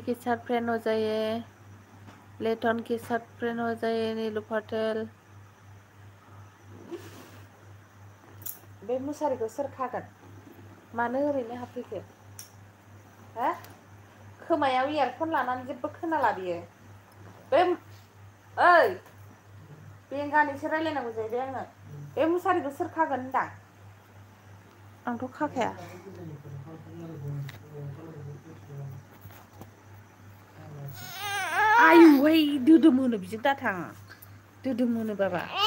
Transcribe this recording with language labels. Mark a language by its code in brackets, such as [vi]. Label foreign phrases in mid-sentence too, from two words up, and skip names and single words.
[hi] के साथ फ्रेंड हो जाइए लेटन के साथ फ्रेंड हो जाइए नीलू पटेल [brx] बे मुसारिखौ सोर खागोन मानो ओरैनो हाबफैखो हा खोमायाव इयारफन लानानै जेबो खोनाला बियो बे ओइ बेंगानिसो रायलायनांगौ जाहैबाय आङो बे मुसारिखौ सोर खागोन होनदां आंथ' खाखाया आयुहाय दोदोमोनो बिजों दाथां दोदोमोनो बाबा